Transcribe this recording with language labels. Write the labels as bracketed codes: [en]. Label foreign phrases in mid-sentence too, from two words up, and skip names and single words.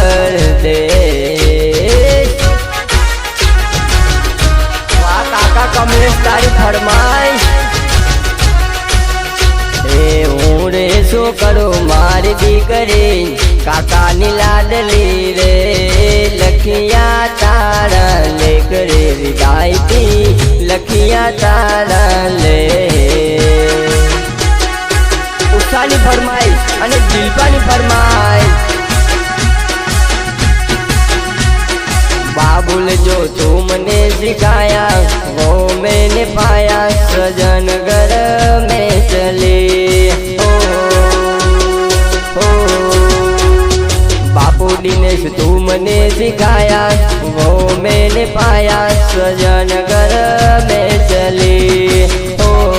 [gu] પરદેશ વાહ કાકા કમલેશ તારી ફરમાઈશ હું રે શું કરું મારી દીકરી કાકાની લાડલી રે લખિયા તારા લેખ રે વિદાયથી લખિયા તારા લે ઉષાની ફરમાઈશ અને દિલપાની ફરમાઈશ [hi] बाबुल जो तुमने सिखाया वो मैंने पाया सजन घर में चले हो बापू दिनेश तुमने सिखाया वो मैंने पाया सजन घर में चले हो